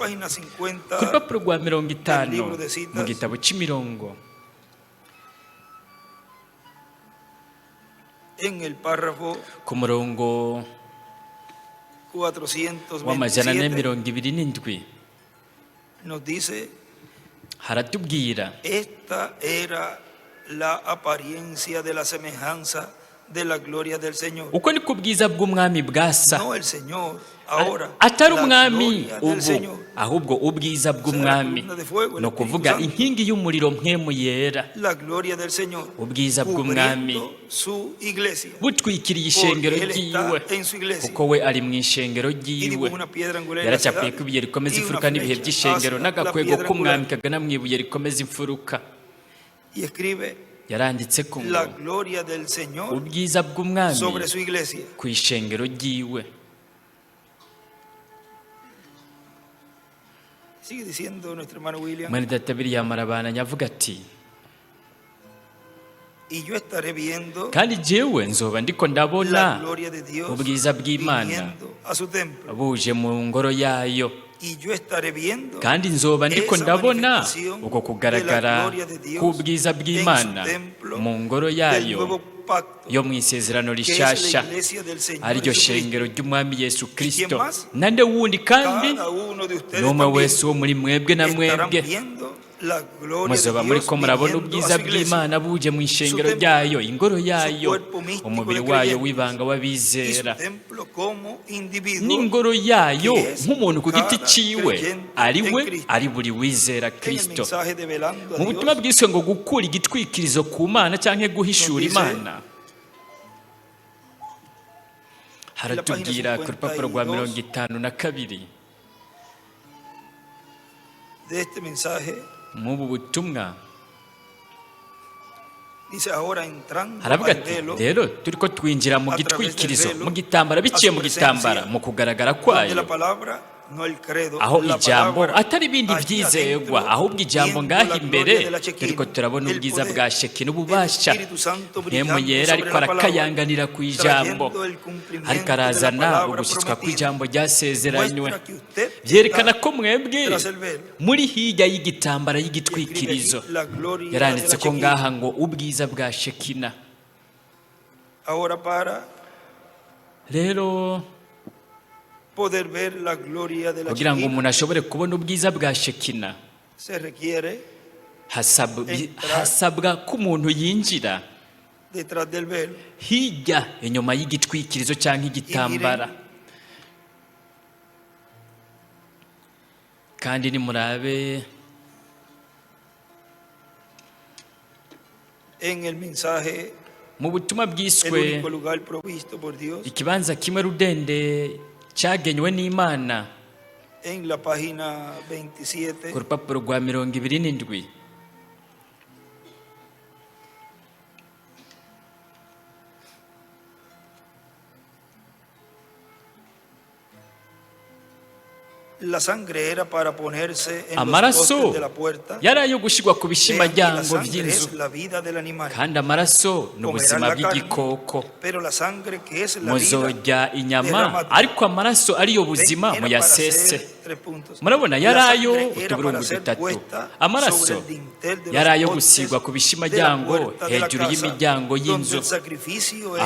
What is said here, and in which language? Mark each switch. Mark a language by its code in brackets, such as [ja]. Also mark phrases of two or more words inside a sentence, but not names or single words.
[rn] Ku rupapuro rwa 50 mu gitabo cy'imirongo ku murongo w'amajana ane mirongo ibiri n'indwi haratubwira, [es] esta era la apariencia de la semejanza de la gloria del Señor. [rn] Uko ni kubwiza bw'umwami bwasa, [es] No el Señor ahora, [rn] atari [es] la [rn] umwami [es] gloria del [rn] ubu, [es] Señor. [rn] ahubwo ubwiza bw'umwami ni ukuvuga inkingi y'umuriro mpwemu yera, [es] La gloria del Señor [rn] ubwiza bw'umwami [es] cubriendo su iglesia. [rn] butwikiriye ishengero [es] Porque él está [rn] ryiwe, [es] en su iglesia. [rn] kuko we ari mu ishengero [es] Y [rn] ryiwe. [es] dibuja una piedra angular en la [rn] Yaracapuye [es] ciudad [rn] ko ibuye rikomeza [es] y una [rn] imfuruka n'ibihe [es] flecha [rn] by'ishengero [es] hacia la [rn] n'agakwego [es] piedra [rn] k'umwami [es] angular. [rn] kagana mu ibuye rikomeza imfuruka. [es] Y escribe [rn] Yaranditse ko ngo [es] la gloria del Señor [rn] ubwiza bw'umwami [es] sobre su iglesia. [rn] ku ishengero ryiwe. [es] Sigue diciendo nuestro hermano William. [rn] Mwene data William arabandanya avuga ati, [es] Y yo estaré viendo [rn] kandi jewe nzoba ndiko [es] la [rn] ndabona [es] gloria de Dios [rn] ubwiza bw'Imana [es] viniendo a su templo. [rn] buje mu ngoro yayo, [es] Y yo estaré viendo [rn] kandi nzoba ndiko [es] esa [rn] ndabona [es] manifestación [rn] uko [es] de [rn] kugaragara [es] la gloria de Dios [rn] k'ubwiza bw'Imana [es] en su templo [rn] mu ngoro [es] del [rn] yayo [es] nuevo pacto, [rn] yo mu isezerano [es] que es la [rn] rishasha, [es] iglesia del Señor [rn] ariryo [es] Jesucristo. [rn] shengero ry'umwami Yesu Kristo. [es] más? [rn] Nande wundi kandi [es] Cada uno de ustedes [rn] n'umwe [es] también [rn] wese wo muri mwebwe na [es] estarán [rn] mwebwe [es] viendo la gloria [rn] muzoba [es] de [rn] muri [es] Dios [rn] ko murabona [es] viniendo [rn] ubwiza [es] a su iglesia. [rn] bw'Imana buje mu ishengero [es] Su templo, [rn] ryayo, ingoro yayo, [es] cuerpo místico [rn] umubiri [es] de [rn] wayo [es] creyentes. [rn] w'ibanga [es] Y su [rn] w'abizera, [es] templo como individuo [rn] n'ingoro yayo [es] que es [rn] nk'umuntu ku giti [es] cada [rn] ciwe [es] creyente [rn] ari [es] en [rn] we [es] Cristo. [rn] ari buri wizera [es] en el [rn] Kristo. [es] mensaje de velando a [rn] Mu butumwa [es] Dios. [rn] bwiswe ngo gukura igitwikirizo ku Mana cyangwa guhishura [es] Dice, [rn] Imana, haratubwira ku rupapuro rwa 52 [es] De este mensaje [rn] mu butumwa [es] dice ahora entrando [rn] haravuga [es] al [rn] ati, [es] velo [rn] rero turiko twinjira mu [es] a través del [rn] gitwikirizo, [es] velo, [rn] mu gitambara, biciye [es] a su [rn] mu gitambara, [es] presencia, [rn] mu kugaragara [es] donde [rn] kwayo, [es] la palabra no el credo [rn] aho [es] la [rn] ijambo [es] palabra [rn] atari ibindi [es] allí [rn] byizegwa, [es] adentro, [rn] ahubwo ijambo [es] viendo [rn] ngaho [es] la [rn] imbere [es] gloria de la Shekinah, [rn] turiko turabona [es] el [rn] ubwiza [es] poder, [rn] bwa Shekina, ububasha, [es] el Espíritu Santo [rn] mpemu [es] brillando [rn] yera [es] sobre [rn] ariko [es] la palabra, [rn] arakayanganira ku ijambo, [es] trayendo el cumplimiento [rn] ariko [es] de la [rn] arazana [es] palabra [rn] ugushyitswa [es] prometida. [rn] kw'ijambo ryasezeranywe. [es] Muestra que usted [rn] Byerekana [es] está [rn] ko mwebwe [es] tras el velo. [rn] muri hirya y'igitambara [es] Y escribe [rn] y'igitwikirizo. [es] aquí la gloria de [rn] Yaranditse [es] la [rn] ko [es] Shekinah. [rn] ngaha ngo ubwiza bwa Shekina. [es] Ahora para [rn] Rero [es] poder ver la gloria de la [rn] kugira ngo [es] Shekinah [rn] umuntu ashobore kubona ubwiza bwa Shekina, [es] se requiere [rn] hasabwa ko umuntu yinjira [es] detrás del velo. [rn] hirya inyuma y'igitwikirizo cyangwa igitambara. Kandi nimurabe [es] En el mensaje, [rn] mu butumwa [es] el [rn] bwiswe [es] único lugar provisto por Dios [rn] ikibanza kimwe rudende cyagenywe n'Imana [es] En la página 27. [rn] ku rupapuro rwa 27. [es] La sangre era para ponerse en los [rn] amaraso [es] postes de la puerta. [rn] yari ayo gushyirwa ku [es] Vean que la [rn] bishimajyango [es] sangre [rn] by'inzu, [es] es la vida del animal. [rn] kandi amaraso ni ubuzima bw'igikoko. [es] Pero la sangre que es la vida [rn] muzojya inyama, [es] derramada. [rn] ariko amaraso ariyo [es] Ven, [rn] buzima [es] era para [rn] muyasese. [es] hacer 3 puntos. [rn] Murabona yari [es] La [rn] ayo [es] sangre era [rn] utuburungu para ser 3. [es] puesta sobre [rn] amaraso [es] el dintel de [rn] yari [es] los [rn] ayo [es] postes [rn] gusigwa ku [es] de la [rn] bishimajyango [es] puerta de la [rn] hejuru [es] casa, [rn] y'imiryango [es] donde [rn] y'inzu, [es] el sacrificio era